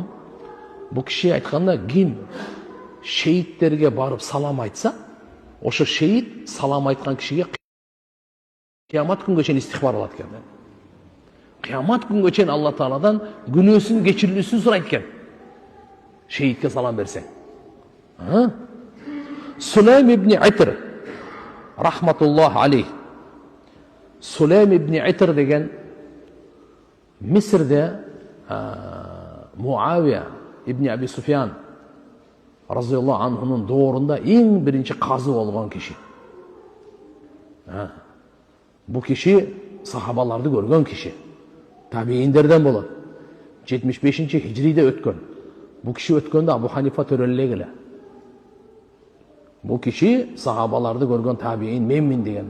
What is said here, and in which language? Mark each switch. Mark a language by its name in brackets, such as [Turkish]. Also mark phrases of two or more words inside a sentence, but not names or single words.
[Kyrgyz] Бу киши айтканда, ким шейттерге барып салам айтса, ошо шейит салам айткан кишиге кыямат күнгө чейин истихбар алат экен. Кыямат күнгө чейин Алла Тааладан күнөөсүн кечирилүүсүн сурайт экен. Шейитке салам берсең. Сулейм ибн Итр [Arabic] رحمة الله عليه. [Kyrgyz] Сулейм ибн Итр деген Мисрде Муавия ибн Аби Суфьян [Arabic] رضي الله عنه [Kyrgyz] доорунда эң биринчи казы болгон киши. Бу киши сахабаларды көргөн киши. Табииндерден болот. 75-хижриде өткөн. Бу киши өткөндө Абу Ханифа төрөлөлөг эле. Бу киши сахабаларды көргөн табиин менмин деген.